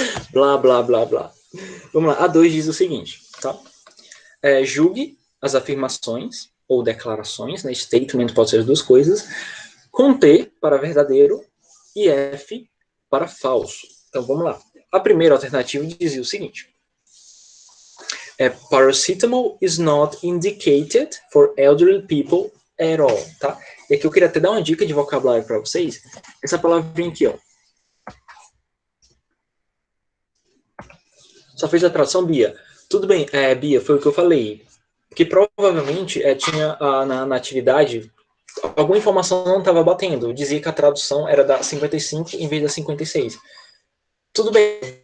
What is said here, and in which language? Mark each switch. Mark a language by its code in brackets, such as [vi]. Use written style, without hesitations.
[pt] Blá, blá, blá, blá. Vamos lá, A2 diz o seguinte, tá? Julgue as afirmações ou declarações, né? Statement pode ser as duas coisas, com T para verdadeiro e F para falso. Então, vamos lá. A primeira alternativa dizia o seguinte. [en] Paracetamol is not indicated for elderly people at all, tá? [pt] E aqui eu queria até dar uma dica de vocabulário para vocês. Essa palavrinha aqui, ó. Só fez a tradução, Bia? Tudo bem, Bia, foi o que eu falei. Porque provavelmente tinha na atividade, alguma informação não estava batendo. Dizia que a tradução era da 55 em vez da 56. Tudo bem.